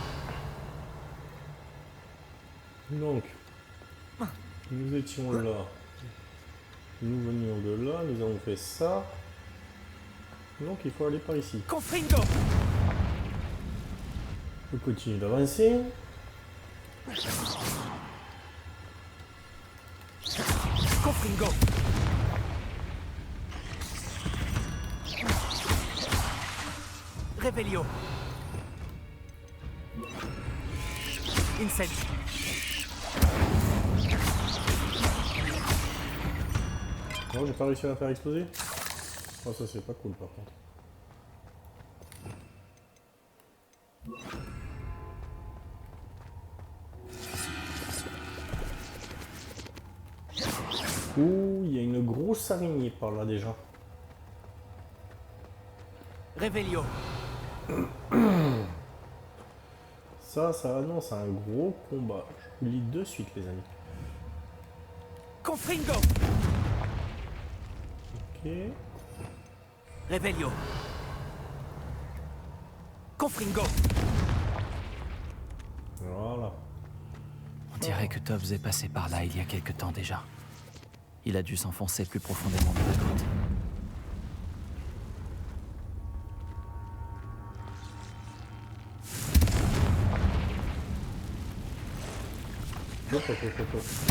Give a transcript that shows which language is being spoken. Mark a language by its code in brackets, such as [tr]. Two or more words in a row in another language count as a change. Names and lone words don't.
[fr] Donc, nous étions là. Nous venions de là, nous avons fait ça. Donc il faut aller par ici. Confringo. On continue d'avancer. Confringo. Réveillon. Incendio. Non, j'ai pas réussi à la faire exploser. Oh, ça c'est pas cool par contre. Ouh, il y a une grosse araignée par là déjà. Réveillon. Ça annonce un gros combat. Je vous lis de suite les amis. Confringo. Ok. Réveillon. Confringo. Voilà. On dirait que Tobbs est passé par là il y a quelque temps déjà. Il a dû s'enfoncer plus profondément dans la grotte. Hop, hop, hop, hop, hop.